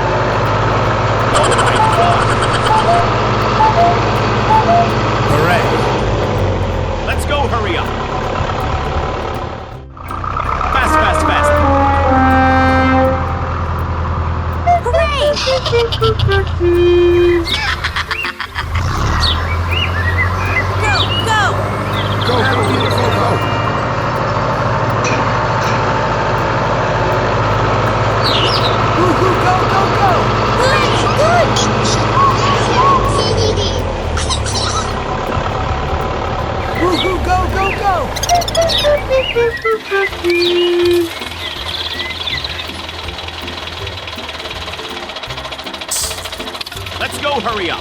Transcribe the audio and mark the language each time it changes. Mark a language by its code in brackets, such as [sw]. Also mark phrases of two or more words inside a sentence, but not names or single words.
[en] Hooray! Let's go, hurry up. Fast, fast, fast. Hooray! Go, go! Go, go, go, go, go! Woohoo, go, go, go! Good! Good! Woohoo, go, go, go! Let's go, hurry up.